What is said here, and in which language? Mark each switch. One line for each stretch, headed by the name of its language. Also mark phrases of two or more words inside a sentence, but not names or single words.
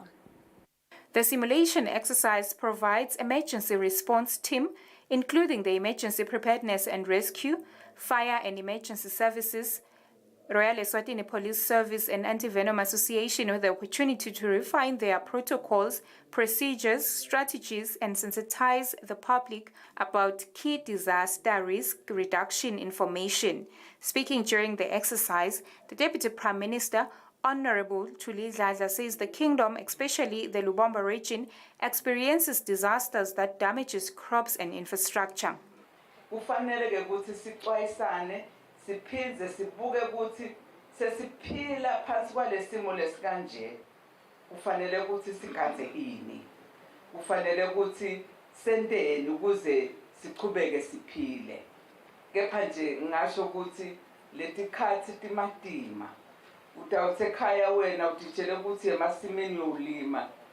English: The simulation exercise provides emergency response team, including the Emergency Preparedness and Rescue, Fire and Emergency Services, Royal Eswatini Police Service and Anti-Venom Association with the opportunity to refine their protocols, procedures, strategies and sensitize the public about key disaster risk reduction information. Speaking during the exercise, the Deputy Prime Minister, Honorable Thuli Dladla, says the kingdom, especially the Lubombo region, experiences disasters that damages crops and infrastructure.
Swati: Siphindze sibuke ukuthi sesiphila phansi kwalesimo lesikanje kufanele ukuthi sigadze ini kufanele ukuthi senteni ukuze siqhubeke siphile kepha nje ngasho ukuthi letikhathi timatima utawuthe ekhaya wena utitshele ukuthi emasimini uyolima